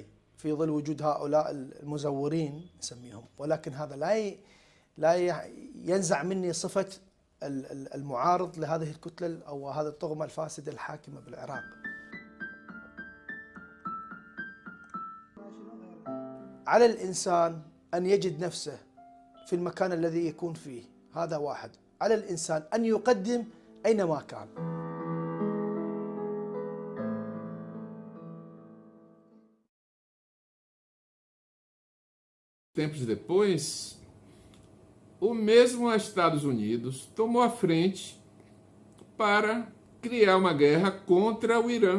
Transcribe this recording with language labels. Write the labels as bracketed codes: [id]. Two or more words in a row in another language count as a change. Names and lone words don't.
[ar] في ظل وجود هؤلاء المزورين نسميهم، ولكن هذا لا ينزع مني صفة المعارض لهذه الكتلة أو هذه الطغمة الفاسدة الحاكمة بالعراق. على الإنسان أن يجد نفسه في المكان الذي يكون فيه، هذا واحد. على الإنسان أن يقدم أينما كان. [pt] Tempos depois, o mesmo Estados Unidos tomou a frente para criar uma guerra contra o Irã.